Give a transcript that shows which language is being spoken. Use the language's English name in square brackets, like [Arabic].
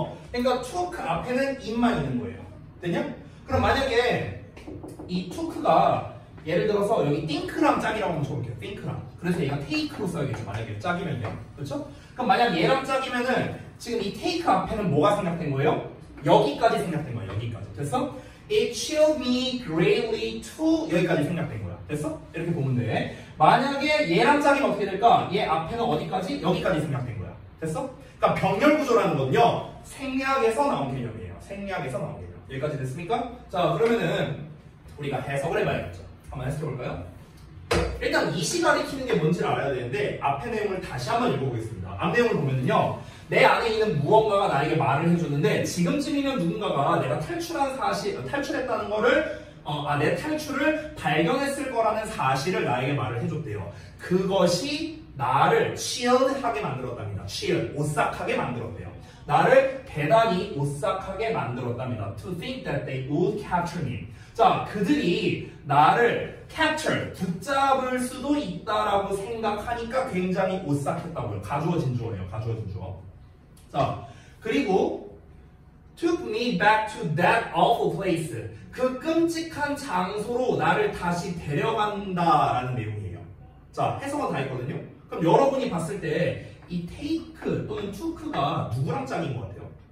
[Korean] 그러니까 took 앞에는 it만 있는 거예요. 됐냐? 그럼 만약에 이 took가 예를 들어서 여기 think랑 짝이라고 한번 줘볼게요. think랑. 그래서 얘가 take로 써야겠죠. 만약에 짝이면요. 그렇죠? 그럼 만약 얘랑 짝이면은 지금 이 take 앞에는 뭐가 생략된 거예요? 여기까지 생략된 거예요. 여기까지. 됐어? [English] It chilled me greatly to [Korean] 여기까지 생략된 거야. 됐어? 이렇게 보면 돼. 만약에 얘랑 짝이면 어떻게 될까? 얘 앞에는 어디까지? 여기까지 생략된 거야. 됐어? 그러니까 병렬 구조라는 건요. 생략에서 나온 개념이에요. 생략에서 나온 개념. 여기까지 됐습니까? 자, 그러면은 우리가 해석을 해봐야겠죠. 한번 해석해 볼까요? 일단 이 시간에 키는 게 뭔지를 알아야 되는데 앞의 내용을 다시 한번 읽어보겠습니다. 앞 내용을 보면은요. 내 안에 있는 무언가가 나에게 말을 해주는데 지금쯤이면 누군가가 내가 탈출했다는 거를 내 탈출을 발견했을 거라는 사실을 나에게 말을 해줬대요. 그것이 나를 chilled하게 만들었답니다. chill, 오싹하게 만들었대요. 나를 대단히 오싹하게 만들었답니다. [English] To think that they would capture me. [Korean] 자, 그들이 나를 capture, 붙잡을 수도 있다라고 생각하니까 굉장히 오싹했다고요. 가주어 진주어예요. 가주어 진주어. 자, 그리고 [English] took me back to that awful place. [Korean] 그 끔찍한 장소로 나를 다시 데려간다라는 내용이에요. 자, 해석은 다 했거든요. 그럼 여러분이 봤을 때 이 take 또는 took가 누구랑 짝인 것 같아요?